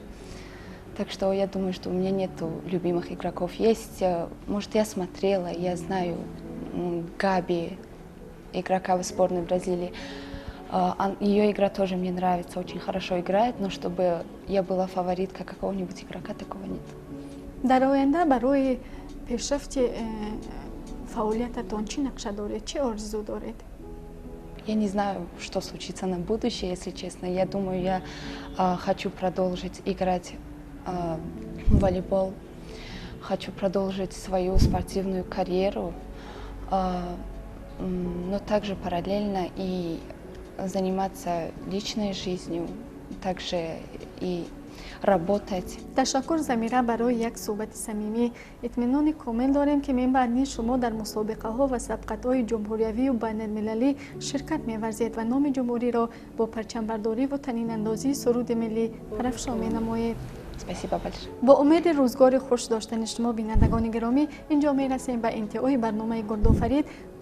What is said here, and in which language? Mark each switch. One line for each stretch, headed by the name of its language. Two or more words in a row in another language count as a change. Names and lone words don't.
Russian: Так что я думаю, что у меня нету любимых игроков. Есть, может, я смотрела, я знаю Габи, игрока в сборной Бразилии. Ее игра тоже мне нравится, очень хорошо играет, но чтобы я была фавориткой какого-нибудь игрока, такого нет.
Persian: در آینده برای پیشرفت فعالیتتان چی نقشه دارید؟ چه آرزو دارید؟
Russian: Я не знаю, что случится на будущее, если честно. Я думаю, я хочу продолжить играть в волейбол, хочу продолжить свою спортивную карьеру, но также параллельно и заниматься личной жизнью, также и работать.
Persian: تشکر زمیره برای یک صحبت صمیمی. اطمینان کامل داریم که من بعد نیز شما در مسابقه ها و سبقت های جمهوریوی و بین المللی شرکت می‌ورزید و نام جمهوری را با پرچم برداری و طنین اندازی سرود ملی پرافشان می‌نمایید. با امید روزگار خوش داشتن شما بینندگان گرامی اینجا می‌رسیم به انتهای برنامه گردآفرید.